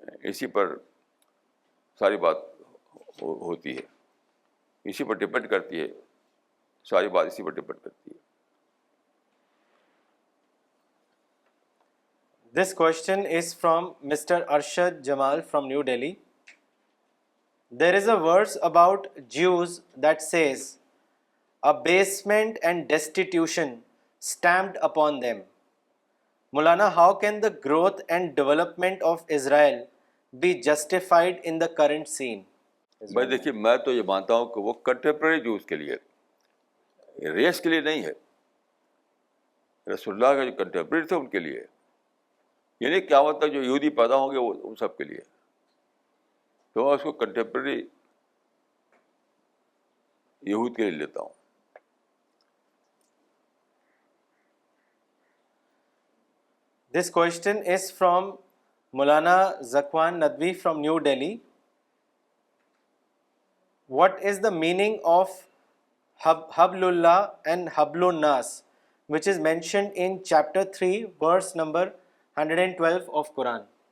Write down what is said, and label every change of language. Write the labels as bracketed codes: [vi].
[ur] اسی پر ساری بات ہوتی ہے, اسی پر ڈپینڈ کرتی ہے, ساری بات اسی پر ڈپینڈ کرتی ہے. [en] This question is from Mr. Arshad Jamal from New Delhi. There is a verse about Jews that says, abasement and destitution stamped upon them. Maulana, how can the growth and development of Israel be justified in the current scene? [ur] بھائی دیکھیے، میں تو یہ مانتا ہوں کہ وہ contemporary جوز کے لیے، ریس کے لیے نہیں ہے. رسول اللہ کا جو کنٹمپریری تھے ان کے لیے، یعنی قیامت تک جو یہودی پیدا ہوں گے وہ ان سب کے لیے. تو میں اس کو کنٹمپریری یہود کے لیے لیتا ہوں. [en] This question is from Maulana Zakwan Nadwi from New Delhi. What is the meaning of Hablullah and Hablun Nas, which is mentioned in chapter 3, verse number 112 of Quran?